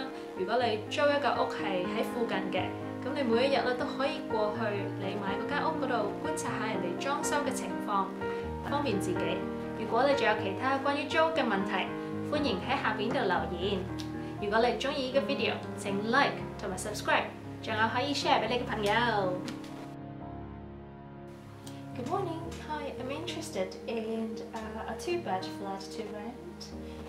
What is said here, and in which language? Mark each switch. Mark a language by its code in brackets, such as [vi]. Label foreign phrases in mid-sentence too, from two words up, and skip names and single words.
[yue] 如果你租一個屋係喺附近嘅，咁你每一日咧都可以過去你買嗰間屋嗰度觀察下人哋裝修嘅情況，方便自己。如果你仲有其他關於租屋嘅問題，歡迎喺下邊度留言。如果你中意呢個 video，請 like 同埋 subscribe， 仲有可以 share 俾你嘅朋友。 [en] Good morning. Hi, I'm interested in a 2-bed flat to rent.